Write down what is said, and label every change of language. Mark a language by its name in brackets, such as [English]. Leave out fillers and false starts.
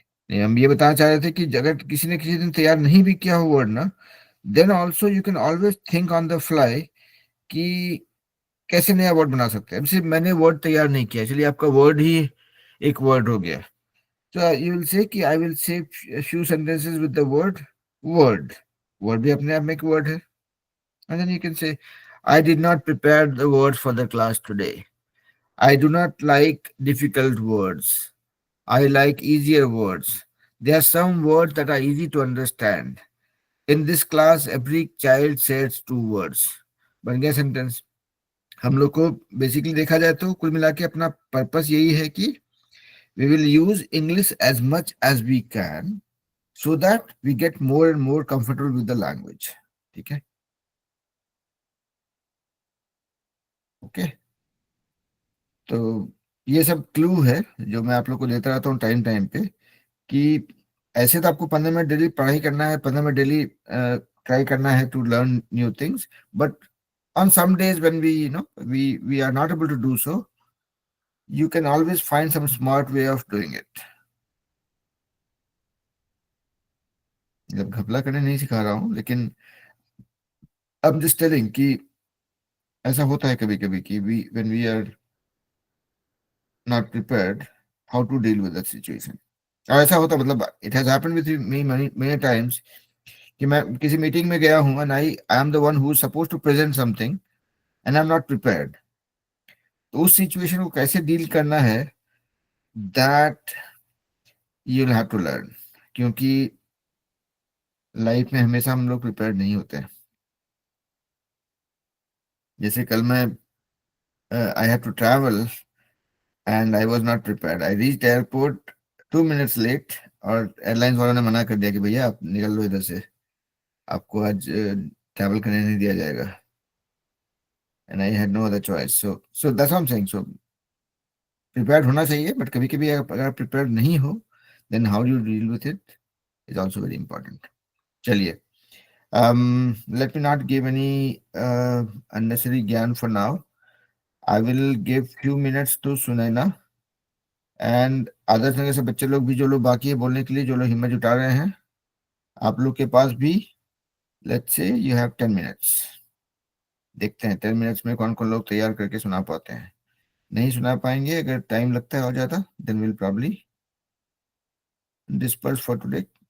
[Hindi] नहीं, हम ये बताना चाह रहे थे कि अगर किसी ने किसी दिन तैयार नहीं भी किया हो वर्ड ना, [English] then also you can always think on the fly [Hindi] कि कैसे नया वर्ड बना सकते हैं। अब सिर्फ मैंने वर्ड तैयार नहीं किया, चलिए आपका वर्ड ही एक वर्ड हो गया। [English] तो you will say कि I will say few sentences with the word word. [Hindi] Word भी अपने आप में एक वर्ड है। [English] And then you can say I did not prepare the word for the class today. I do not like difficult words. I like easier words. There are some words that are easy to understand. In this class, every child says 2 words. [Hindi] बन गया sentence. हम लोग को basically देखा जाए तो कुल मिला के अपना पर्पस यही है कि [English] we will use English as much as we can so that we get more and more comfortable with the language. [Hindi] ठीक है? [English] Okay. [Hindi] तो ये सब क्लू है जो मैं आप लोग को देता रहता हूँ टाइम टाइम पे कि ऐसे तो आपको 15 मिनट डेली पढ़ाई करना है, 15 मिनट डेली ट्राई करना है [English] To learn new things. But on some days when we are not able to do so, you can always find some smart way of doing it. [Hindi] जब घपला करने नहीं सिखा रहा हूँ, लेकिन [English] I am just telling [Hindi] कि ऐसा होता है कभी कभी कि [English] when we are not prepared, how to deal with that situation. [Hindi] और ऐसा होता मतलब [English] it has happened with me many times [Hindi] कि मैं किसी मीटिंग में गया हूँ [English] and I am the one who is supposed to present something and I'm not prepared. [Hindi] तो उस सिचुएशन को कैसे डील करना है, that you will have to learn. क्योंकि लाइफ में हमेशा हम लोग प्रिपेयर्ड नहीं होते हैं। जैसे कल मैं [English] I have to travel and I was not prepared. I reached airport 2 minutes late [Hindi] और एयरलाइंस वालों ने मना कर दिया कि भैया आप निकल लो इधर से, आपको आज ट्रैवल करने नहीं दिया जाएगा। [English] And I had no other choice. So that's what I am saying. [Hindi] So prepared होना चाहिए, बट कभी कभी अगर प्रिपेयर्ड नहीं हो [English] Then how you deal with it is also very important. चलिए, let me not give any unnecessary gyan for now. I will give few minutes to Sunaina and others। [Hindi] से बच्चे लोग भी जो लोग बाकी है बोलने के लिए, जो लोग हिम्मत जुटा रहे हैं, आप लोग के पास भी [English] let's say you have 10 minutes। [Hindi] देखते हैं 10 मिनट्स में कौन कौन लोग तैयार करके सुना पाते हैं। नहीं सुना पाएंगे, अगर टाइम लगता है और ज्यादा, [English] then we'll probably disperse for today।